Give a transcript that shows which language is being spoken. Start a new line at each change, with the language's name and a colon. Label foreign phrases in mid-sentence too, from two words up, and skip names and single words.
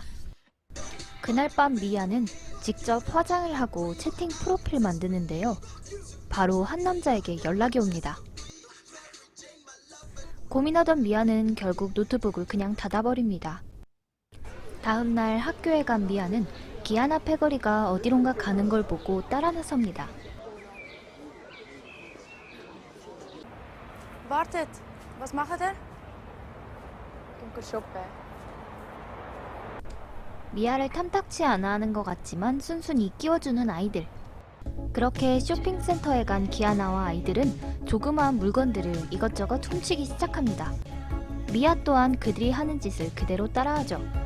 Korean: 그날 밤 미아는 직접 화장을 하고 채팅 프로필 만드는데요. 바로 한 남자에게 연락이 옵니다. 고민하던 미아는 결국 노트북을 그냥 닫아버립니다. 다음 날 학교에 간 미아는 기아나 패거리가 어디론가 가는 걸 보고 따라 나섭니다.
German: Wartet, was macht er? Gehen shoppen.
Korean: 미아를 탐탁치 않아 하는 것 같지만 순순히 끼워주는 아이들. 그렇게 쇼핑센터에 간 기아나와 아이들은 조그마한 물건들을 이것저것 훔치기 시작합니다. 미아 또한 그들이 하는 짓을 그대로 따라하죠.